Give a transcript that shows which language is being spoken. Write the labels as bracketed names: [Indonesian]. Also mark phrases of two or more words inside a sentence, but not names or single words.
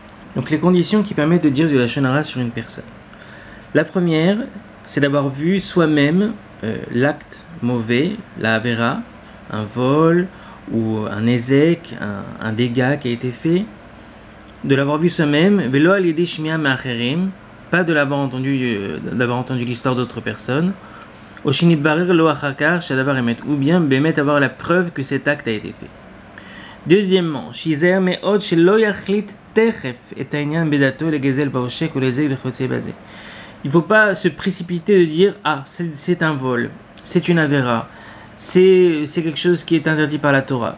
[French] Donc les conditions qui permettent de dire du [Hebrew] לשון הרע [French] sur une personne. La première, c'est d'avoir vu soi-même l'acte mauvais, la avera, un vol ou un ézek, un dégât qui a été fait, de l'avoir vu soi-même, [Hebrew] ולא על ידי שמיעה מאחרים, [French] pas de l'avoir entendu l'histoire d'autres personnes, ou bien bémet avoir la preuve que cet acte a été fait. Deuxièmement, il ne faut pas se précipiter de dire ah c'est un vol, c'est une avéra, c'est quelque chose qui est interdit par la Torah.